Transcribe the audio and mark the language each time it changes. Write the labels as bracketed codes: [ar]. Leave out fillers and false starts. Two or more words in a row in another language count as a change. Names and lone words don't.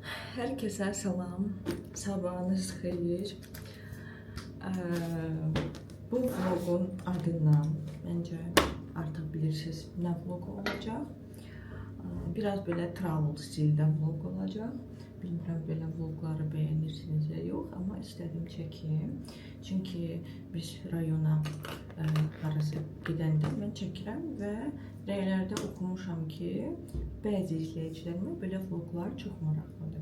[tr] Herkese selam, [az] sabahınız xeyir. [tr] Bu vlogun adından bence artık bilirsiniz ne vlog olacak. Biraz böyle travel stilde vlog olacak. [az] Bilmirəm belə vlogları bəyənirsiniz ya yox, amma istədim çəkeyim. Çünki biz rayona harası gedəndə mən çəkirəm və rəylərdə oxumuşam ki, bəzi izləyicilərimə belə vloglar çox maraqlıdır.